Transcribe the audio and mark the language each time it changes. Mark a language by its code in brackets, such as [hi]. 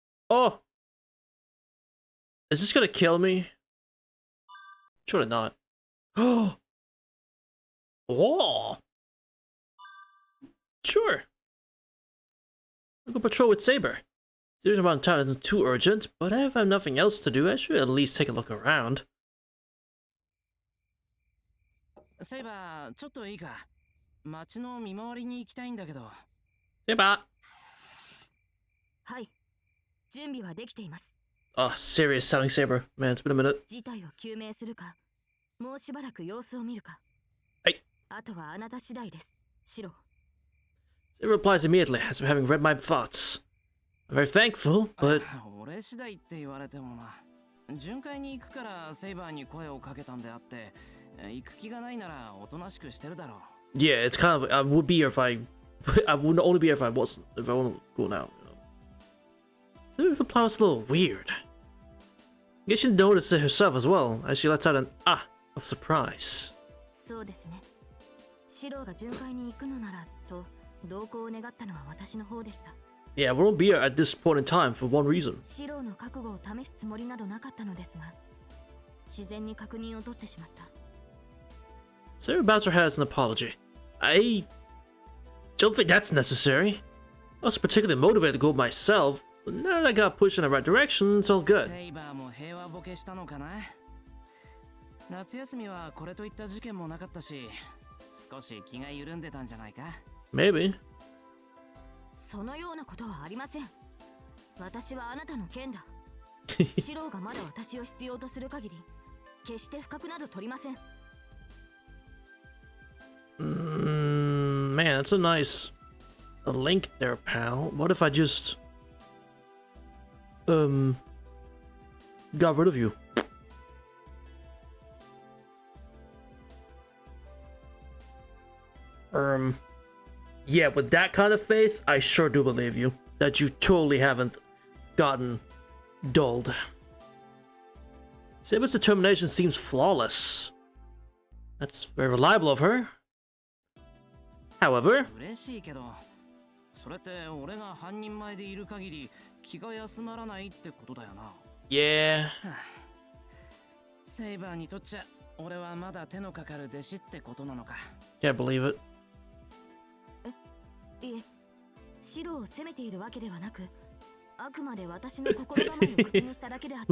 [en] Oh. Is this gonna kill me? Surely not. Oh. Sure. I'll go patrol with Saber. Series around town isn't too urgent, but if I have nothing else to do, I should at least take a look around. [ja] セイバー、ちょっといいか。街の見回りに行きたいんだけど。 [en] Saber! [ja] はい。準備はできています。 [en] Oh, serious sounding Saber. Man, it's been a minute. [ja] 事態を究明するか、もうしばらく様子を見るか。はい。あとはあなた次第です、シロ。 [en] Saber replies immediately, as if having read my thoughts. I'm very thankful, but... [ja] 俺次第って言われてもな。巡回に行くからセイバーに声をかけたんであって、行く気がないならおとなしくしてるだろう。 [en] Yeah, it's kind of... I would be here if I... I would only be here if I wasn't. If I want to go now. Saber's reply was a little weird. I guess she noticed it herself as well, as she lets out an of surprise. [ja] そうですね。シロが巡回に行くのならと同行を願ったのは私の方でした。 [en] Yeah, we won't be here at this point in time for one reason. [ja] シロの覚悟を試すつもりなどなかったのですが、自然に確認を取ってしまった。 [en] Sarah bows her head as an apology. I don't think that's necessary. I was particularly motivated to go myself, but now that I got pushed in the right direction, it's all good. [ja] セイバーも平和ボケしたのかな。夏休みはこれといった事件もなかったし、少し気が緩んでたんじゃないか。 [en] Maybe. [ja] そのようなことはありません。私はあなたの剣だ。シロがまだ私を必要とする限り、決して不覚など取りません。 [en] Man, that's a nice link there, pal. What if I just got rid of you? Yeah, with that kind of face, I sure do believe you. That you totally haven't gotten dulled. Saber's determination seems flawless. That's very reliable of her. However... [ja] 嬉しいけど、それって俺が半人前でいる限り気が休まらないってことだよな。 [en] Yeah. [ja] セイバーにとっちゃ俺はまだ手のかかる弟子ってことなのか。 [en] Can't believe it. [ja] いえ、シロを責めているわけではなく、あくまで私の心構えを口にしただけであって、